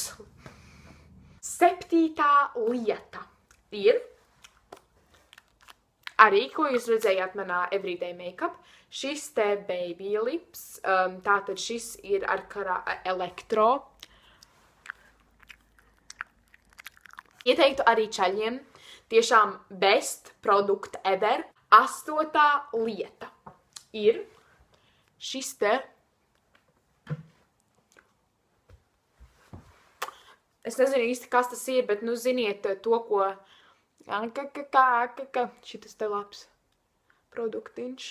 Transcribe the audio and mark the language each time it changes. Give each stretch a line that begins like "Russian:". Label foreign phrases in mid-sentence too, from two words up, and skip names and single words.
Latvian: Septītā lieta ir arī, ko jūs redzējāt manā Everyday Makeup, šis te Baby Lips, tātad šis ir ar elektro. Ieteiktu arī čaļiem, tiešām
English: best produkt ever.
Latvian: 8. lieta ir šis te, es nezinu īsti, kas tas ir, bet, nu, ziniet to, ko, šitas te labs produktiņš.